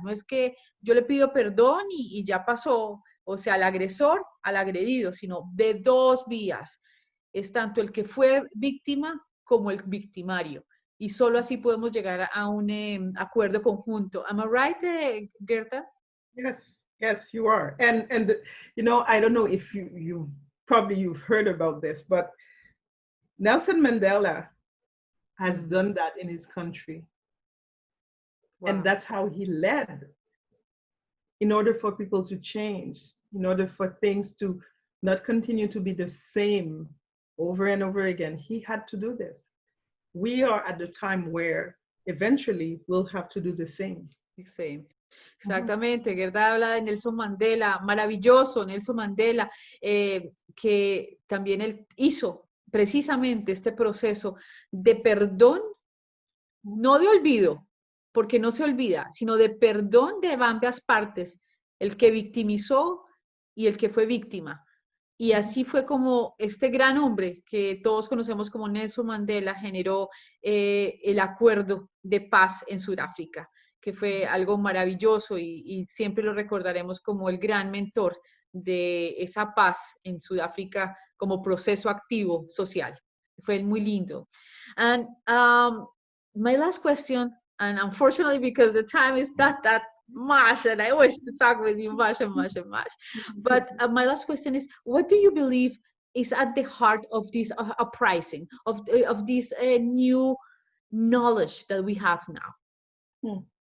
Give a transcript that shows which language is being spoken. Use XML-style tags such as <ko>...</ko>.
<es>No es que yo le pido perdón y ya pasó, o sea, al agresor, al agredido, sino de dos vías. Es tanto el que fue víctima como el victimario. Y solo así podemos llegar a un acuerdo conjunto.</es> <en>Am I right, Gerta? Yes, yes, you are. And you know, I don't know if you probably you've heard about this, but Nelson Mandela has done that in his country. Wow. And that's how he led. In order for people to change, in order for things to not continue to be the same over and over again, he had to do this. We are at the time where eventually we'll have to do the same.</en> <es>Sí. Exactamente, Guerdah habla de Nelson Mandela, maravilloso Nelson Mandela, que también él hizo precisamente este proceso de perdón, no de olvido, porque no se olvida, sino de perdón de ambas partes, el que victimizó y el que fue víctima. Y así fue como este gran hombre que todos conocemos como Nelson Mandela generó el acuerdo de paz en Sudáfrica, que fue algo maravilloso y siempre lo recordaremos como el gran mentor de esa paz en Sudáfrica como proceso activo social. Fue muy lindo.</es> <en>And my last question, and unfortunately because the time is not that much, and I wish to talk with you much and much and much. But my last question is, what do you believe is at the heart of this uprising, of this new knowledge that we have now?</en>